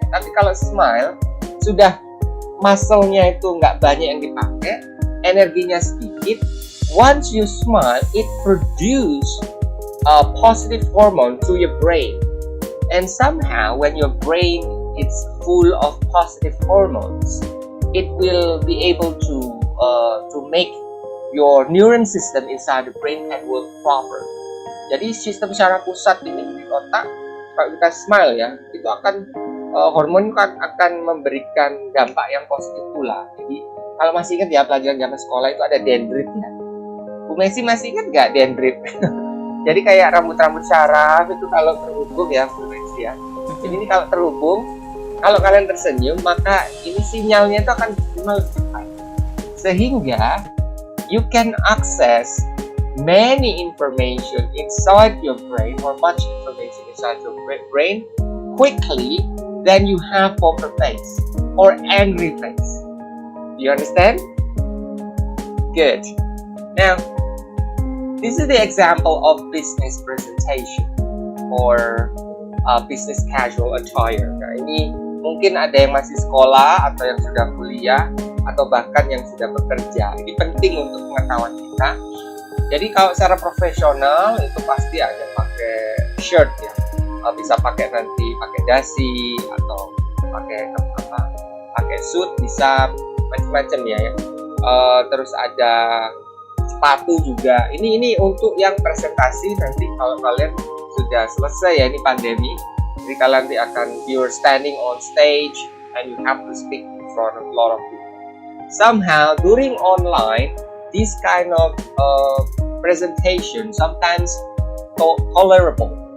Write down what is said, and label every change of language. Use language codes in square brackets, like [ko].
[id] Tapi kalau smile sudah muscle-nya itu nggak banyak yang dipakai, energinya sedikit. [en] Once you smile, it produce a positive hormone to your brain, and somehow when your brain is full of positive hormones, it will be able to make your neuron system inside the brain can work proper. [id] Jadi sistem syaraf pusat ini di otak, kalau kita smile ya, itu akan hormon akan memberikan dampak yang positif pula. Jadi kalau masih ingat ya pelajaran zaman sekolah itu ada dendrit ya. Bu Messi masih ingat nggak dendrit? Jadi kayak rambut-rambut syaraf itu kalau terhubung ya Bu Messi ya. Jadi ini kalau terhubung, kalau kalian tersenyum maka ini sinyalnya itu akan lebih cepat. [en] Sehingga you can access many information inside your brain or much information inside your brain quickly than you have poker face or angry face. Do you understand? Good. Now, this is the example of business presentation or business casual attire. [id] Nah, ini mungkin ada yang masih sekolah atau yang sudah kuliah atau bahkan yang sudah bekerja. Ini penting untuk pengetahuan kita. Jadi kalau secara profesional itu pasti ada pakai shirt ya, bisa pakai nanti pakai dasi atau pakai suit, bisa macam-macam ya. Terus ada sepatu juga. Ini untuk yang presentasi nanti kalau kalian sudah selesai ya ini pandemi. Jadi kalian nanti akan [en] you're standing on stage and you have to speak in front of a lot of people. Somehow during online, this kind of presentation sometimes tolerable.